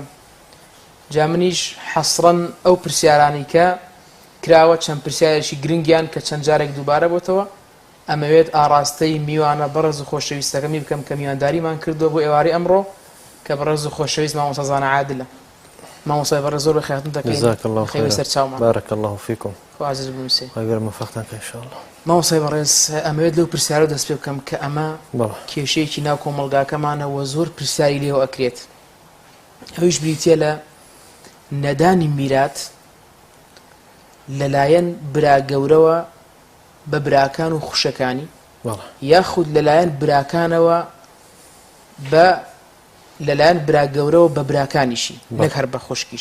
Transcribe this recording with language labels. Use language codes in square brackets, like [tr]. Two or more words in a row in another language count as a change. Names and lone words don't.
[ckb] جا منیش حەسڕەن ئەو پرسیارانی کە کراوە چەند پرسیارێکی گرنگیان کە چەند جارێک دووبارە بۆتەوە ئەمەوێت ئاڕاستەی میوانە بەڕێز و خۆشەویستەکەمی بکەم کە میوانداریمان کردووە بۆ ئێوارەی ئەمڕۆ کە بەڕێز و خۆشەویست مامۆستا زانە عادلە. مامۆستای بەڕێز زۆر بەخێرتون دەکەین. خەیوە سەر چاومان. [ar] بارك الله فيكم. [ckb] خوا عەزیز بنووسێ. خوا موفقتان کە ئینشاءالله. مامۆستای بەڕێز ئەمەوێت لەو پرسیارە دەست پێ بکەم کە ئەمە کێشەیەکی ناو کۆمەلگاکەمانەوە زۆر پرسیاری لێەوە ئەکرێت. ئەویش بریتیە لە نەدانی میرات لەلایەن برا گەورەوە بە براکان و خوشەکانی یاخود لەلایەن براکانەوە بە لەلایەن برا گەورەوە بە براکانیشی نەک هەر بە خوشکیش.